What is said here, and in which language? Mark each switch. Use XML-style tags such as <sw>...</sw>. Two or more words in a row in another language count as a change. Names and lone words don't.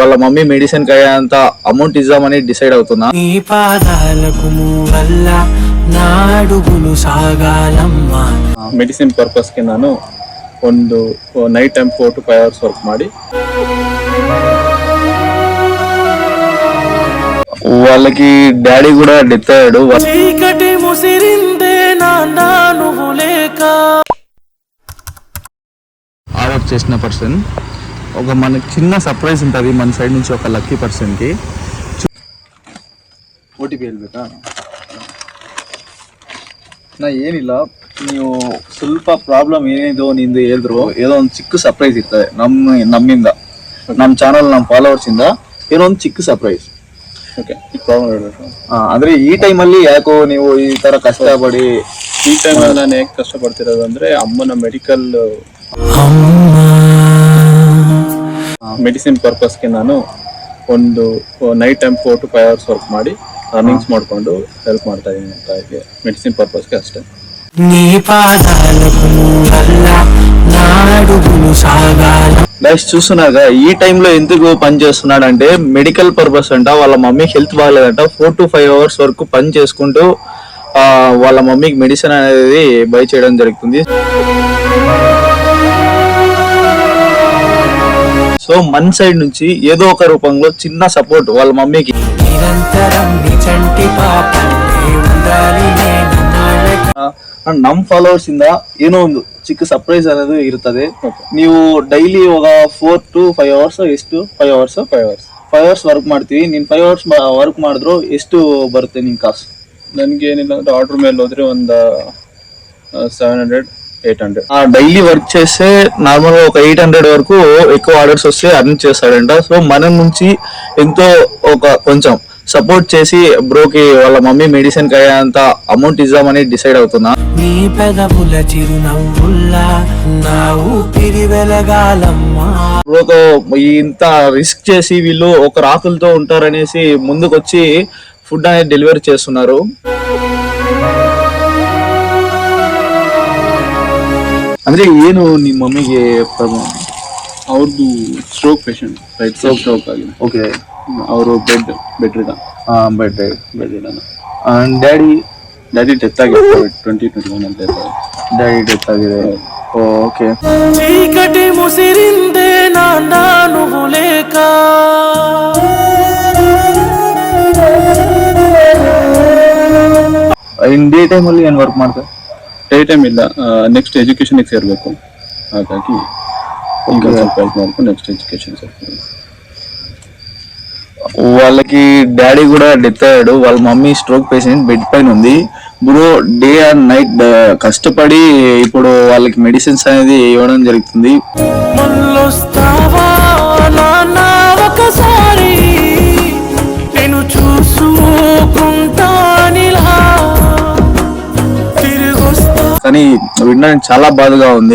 <en>mummy medicine</en> <te>కి అయ్యేంత అమౌంట్ ఇద్దామని డిసైడ్ అవుతున్నా. నీ పాదాలకు వల్ల నాడుగులు సాగాలమ్మా.</te> <en>medicine purpose</en> <kn>ನಾನು ಒಂದು</kn> <en>night time 4 to 5 hours work</en> <kn>ಮಾಡಿ</kn> <te>వాళ్ళకి డాడీ కూడా డెత్ అయ్యాడు. చీకటి ముసిరిందే నాన్న నువ్వు లేక. ఆర్డర్ చేసిన పర్సన్ ఒక మనకి చిన్న సర్ప్రైజ్ ఉంటుంది మన సైడ్ నుంచి ఒక</te> <en>lucky person.</en> <kn>ಓಟಿಪಿ ಹೇಳ್ಬೇಕಾ? ನಾ ಏನಿಲ್ಲ, ನೀವು ಸ್ವಲ್ಪ ಪ್ರಾಬ್ಲಮ್ ಏನಿದೋ ನಿಂದು ಹೇಳಿದ್ರು ಏನೋ ಒಂದು ಚಿಕ್ಕ ಸರ್ಪ್ರೈಸ್ ಇರ್ತದೆ ನಮ್ಮಿಂದ, ನಮ್ಮ ಚಾನಲ್ ನಮ್ಮ ಫಾಲೋವರ್ಸ್ ಇಂದ ಏನೋ ಒಂದು ಚಿಕ್ಕ ಸರ್ಪ್ರೈಸ್. ಓಕೆ, ಈ ಪ್ರಾಬ್ಲಮ್ ಹೇಳಬೇಕು ಅಂದ್ರೆ ಈ ಟೈಮಲ್ಲಿ ಯಾಕೋ ನೀವು ಈ ತರ ಕಷ್ಟಪಡಿ. ಈ ಟೈಮಲ್ಲಿ ನಾನು ಹೇಗೆ ಕಷ್ಟಪಡ್ತಿರೋದು ಅಂದ್ರೆ ಅಮ್ಮನ</kn> <en>medicine purpose</en> <kn>ನಾನು ಒಂದು</kn> <en>night time 4 to 5 hours work</en> <kn>ಮಾಡಿ ಅರ್ನಿಂಗ್ಸ್ ಮಾಡಿಕೊಂಡು ಹೆಲ್ಪ್ ಮಾಡ್ತಾ ಇದ್ದೀನಿ ಅಂತ. ಹಾಗೆ ಮೆಡಿಸಿನ್ ಪರ್ಪಸ್ಗೆ ಅಷ್ಟೇ.</kn> <te>గైస్ చూస్తున్నారుగా ఈ టైంలో ఎందుకు పని చేస్తున్నాడు అంటే</te> <en>medical purpose</en> <te>అంట. వాళ్ళ మమ్మీకి హెల్త్ బాగాలేదంట.</te> <en>4 to 5 hours</en> <te>వరకు పని చేసుకుంటూ వాళ్ళ మమ్మీకి మెడిసిన్ అనేది బై చేయడం జరుగుతుంది. సో మన సైడ్ నుంచి ఏదో ఒక రూపంలో చిన్న సపోర్ట్ వాళ్ళ మమ్మీకి.</te> <kn>ನಮ್ ಫಾಲೋವರ್ಸ್ ಇಂದ ಏನೋ ಒಂದು ಚಿಕ್ಕ ಸರ್ಪ್ರೈಸ್ ಅನ್ನೋದು ಇರ್ತದೆ. ನೀವು ಡೈಲಿ ಇವಾಗ</kn> <en>4 to 5 hours</en> <kn>ಎಷ್ಟು 5 hours ವರ್ಕ್ ಮಾಡ್ತೀವಿ. ನೀನ್ 5</kn> <en>hours work</en> <kn>ಮಾಡಿದ್ರು ಎಷ್ಟು ಬರುತ್ತೆ ನಿನ್ ಕಾಸು? ನನ್ಗೆ ಏನಿಲ್ಲ ಅಂದ್ರೆ ಆರ್ಡರ್ ಮೇಲೆ ಹೋದ್ರೆ ಒಂದು 700-800.</kn> <en>daily work</en> <te>చేస్తే నార్మల్ గా ఒక 800 వరకు ఎక్కువ ఆర్డర్స్ వస్తే అర్న్ చేస్తాడంట. సో మన నుంచి ఎంతో ఒక కొంచెం సపోర్ట్ చేసి బ్రోకి వాళ్ళ</te> <en>mummy medicine</en> <te>కి అయ్యేంత అమౌంట్ ఇద్దామని డిసైడ్ అవుతున్నా. నీ పెదవుల చిరునవ్వుల్లా నా ఊపిరి వెలగాలమ్మా. బ్రోతో ఇంత రిస్క్ చేసి వీళ్ళు ఒక రాకులతో ఉంటారనేసి ముందుకొచ్చి ఫుడ్ అనేది డెలివరీ చేస్తున్నారు.</te> <kn>ಅಂದ್ರೆ ಏನು ನಿಮ್ಮ ಮಮ್ಮಿಗೆ ಪ್ರಾಬ್ಲಮ್? ಅವ್ರದ್ದು</kn> <en>stroke patient, right side stroke</en> <kn>ಆಗಿದೆ. ಓಕೆ, ಅವರು ಬೆಡ್ ಇದ.</kn> <en>daddy death</en> <kn>ಆಗಿದೆ 2021 ಅಂತ.</kn> <en>daddy death</en> <kn>ಆಗಿದೆ. ಓಕೆ,</kn> <te>చీకటి ముసిరిందే నాన్న నువ్వు లేక.</te> <en>in day time</en> <kn>ಅಲ್ಲಿ ಏನ್ ವರ್ಕ್ ಮಾಡ್ತಾರೆ?</kn> <en>day time</en> <kn>ಇಲ್ಲ,</kn> <en>next education</en> <kn>ಸೇರ್ಬೇಕು. ಹಾಗಾಗಿ ಈಗ ಸ್ವಲ್ಪ ಹೆಲ್ಪ್ ಮಾಡ್ಕೊಂಡು</kn> <en>next education</en> <kn>ಸೇರ್ಬೇಕು.</kn> <te>వాళ్ళకి డాడీ కూడా డెత్ అయ్యాడు. వాళ్ళ మమ్మీ</te> <en>stroke patient,</en> <te>బెడ్ పైన ఉంది. బ్రో</te> <en>day and night</en> <te>కష్టపడి ఇప్పుడు వాళ్ళకి మెడిసిన్స్ అనేది ఇవ్వడం జరుగుతుంది. కానీ వినడానికి చాలా బాధగా ఉంది.</te>